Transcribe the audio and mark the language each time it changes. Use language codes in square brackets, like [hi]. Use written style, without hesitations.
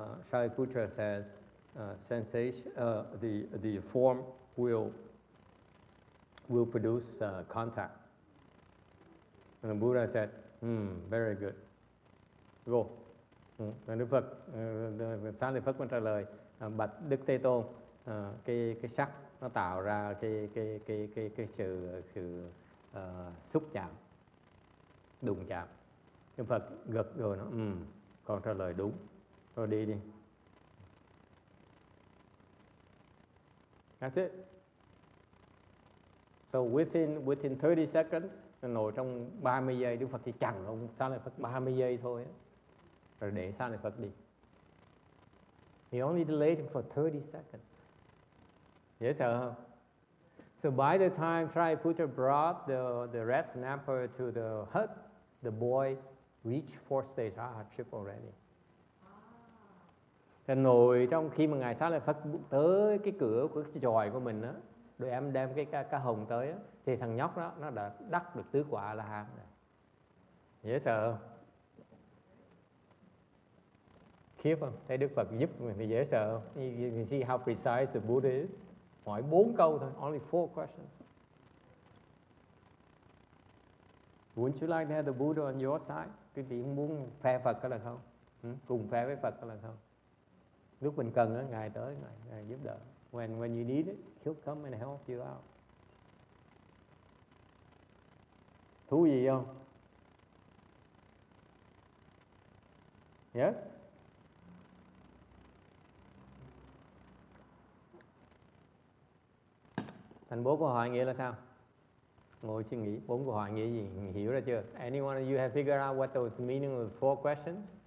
[en] Shariputra says, sensation, the form will produce contact. And the Buddha said, very good. Go. [vi] Đức Phật, Xá Lợi Phất mới trả lời, bạch Đức Thế Tôn, cái sắc nó tạo ra cái sự xúc chạm, đụng chạm. Đức Phật gật rồi nó, con trả lời đúng, rồi đi. [en] That's it. So within 30 seconds, [vi] ngồi trong 30 giây, Đức Phật chỉ chặn ông Xá Lợi Phất 30 giây thôi, rồi để Xá Lợi Phất đi. [en] He only delayed him for 30 seconds. [vi] Dễ sợ không? [en] So by the time Shariputra brought the red snapper to the hut, the boy reached 4th stage hardship already. [vi] Thì ngồi trong khi mà ngài Xá Lợi Phất tới cái cửa của cái chòi của mình á, rồi em đem cái cá hồng tới á, thì thằng nhóc đó nó đã đắc được tứ quả A-la-hán rồi. Dễ sợ không? Khiếp không? Thấy Đức Phật giúp mình thì dễ sợ không? [en] You can see how precise the Buddha is. [vi] Hỏi 4 câu thôi, [en] only 4 questions. Wouldn't you like to have the Buddha on your side? [vi] Quý vị muốn phe Phật có là không? Cùng phe với Phật có là không? Lúc mình cần á, ngài tới, ngài giúp đỡ. [en] When you need it, he'll come and help you out. [vi] Thú gì không? [en] Yes? [vi] Thành 4 câu hỏi nghĩa là sao? Ngồi suy nghĩ 4 câu hỏi nghĩa gì? Hiểu ra chưa? [en] Anyone of you have figured out what those meaning of the 4 questions?